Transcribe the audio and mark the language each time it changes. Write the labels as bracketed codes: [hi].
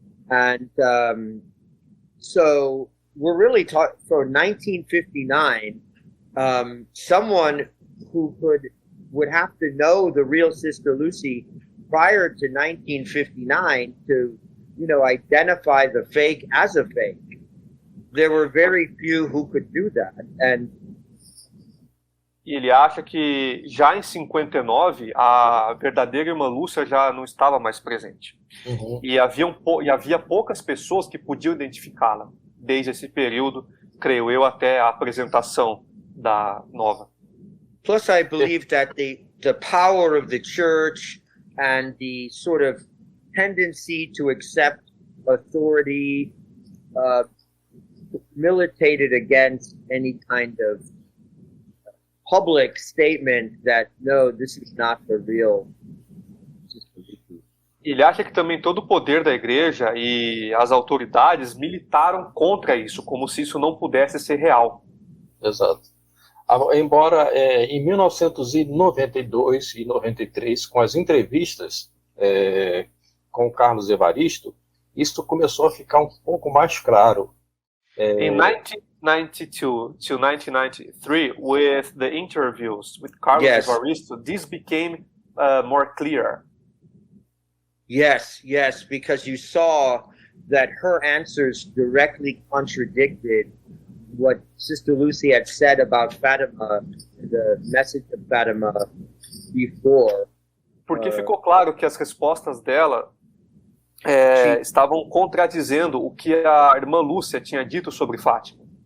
[en] And so we're really talking, for 1959, someone who would have to know the real Sister Lucy prior to 1959 to, you know, identify the fake as a fake. There were very few who could do that. And [pt] ele acha que já em 59 a verdadeira irmã Lúcia já não estava mais presente. Uhum. E havia poucas pessoas que podiam identificá-la desde esse período, creio eu, até a apresentação da nova. [en] Plus, I believe that the power of the church and the sort of tendency to accept authority militated against any kind of public statement that, no, this is not the real Sister Lucy. [pt] Ele acha que também todo o poder da igreja e as autoridades militaram contra isso, como se isso não pudesse ser real. Exato. Embora em 1992 e 93, com as entrevistas com o Carlos Evaristo, isso começou a ficar um pouco mais claro. [en] In 1992 to 1993, with the interviews with Carlos Yes. Evaristo, this became more clear. Yes, yes, because you saw that her answers directly contradicted what Sister Lucy had said about Fatima, the message of Fatima before. [pt] Porque ficou claro que as respostas dela estavam contradizendo o que a irmã Lúcia tinha dito sobre Fátima.